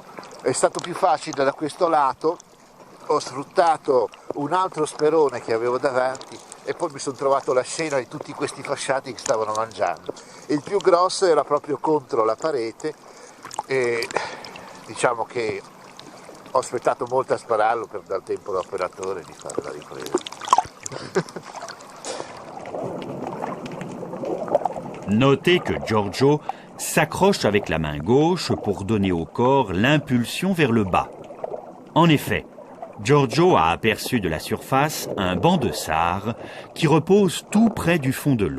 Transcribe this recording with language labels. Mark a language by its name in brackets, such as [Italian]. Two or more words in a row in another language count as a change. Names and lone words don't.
[Italian] È stato più facile da questo lato. Ho sfruttato un altro sperone che avevo davanti e poi mi sono trovato la scena di tutti questi fasciati che stavano mangiando. Il più grosso era proprio contro la parete e diciamo che ho aspettato molto a spararlo per dar tempo all'operatore di fare la ripresa. [French] Notez que Giorgio s'accroche avec la main gauche pour donner au corps l'impulsion vers le bas. En effet, Giorgio a aperçu de la surface un banc de sars qui repose tout près du fond de l'eau.